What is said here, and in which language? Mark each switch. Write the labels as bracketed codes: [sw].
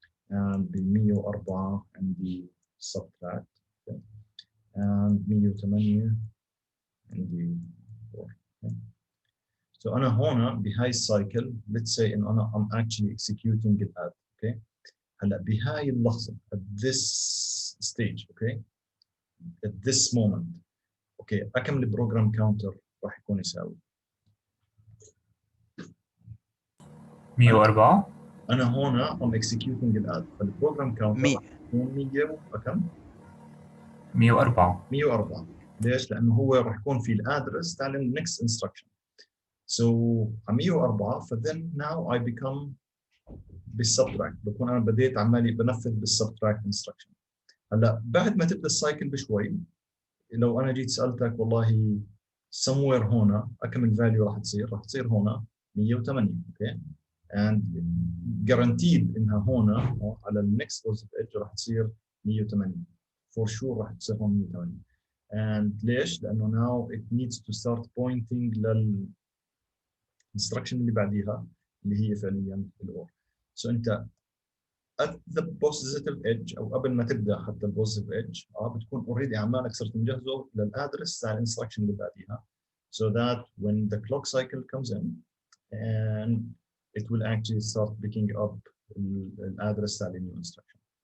[en] and ب 104 عندي subtract okay. and 108 عندي 4 okay. So [ar] أنا هنا بهاي السايكل [en] let's say إن أنا I'm actually executing the add okay. [ar] هلا بهاي اللحظة [en] at this stage okay at this moment okay [ar] أكمل البروجرام كاونتر راح يكون يساوي 104. أنا هنا I'm executing الآد فالبروجرام كاونتر مي راح يكون 100 وكم 104. 104. ليش؟ لأنه هو راح يكون في الأدرس تاع النكست instruction. So 104 ف [en] then now I become [ar] بالسبتراكت بكون أنا بديت عمالي بنفذ بالسبتراكت instruction. هلا بعد ما تبدا السايكل بشوي لو انا جيت سالتك والله somewhere هنا كم الفاليو راح تصير هنا 108 اوكي [en] and guaranteed [ar] انها هنا على النكست بوزيتيف ايدج راح تصير 180 [en] for sure [ar] راح تصير هون 180 and ليش؟ لانه [en] now it needs to start pointing [ar] للinstruction اللي بعديها اللي هي فعليا الاور. [en] so انت at the positive edge [ar] او قبل ما تبدا حتى البوزيتيف [en] edge [ar] بتكون اوريدي عمالك صرت مجهزه للادرس تاع الانستركشن اللي بعديها [en] so that when the clock cycle comes in and it will actually start picking up [ar] الادرس تاع النيو [en] instruction.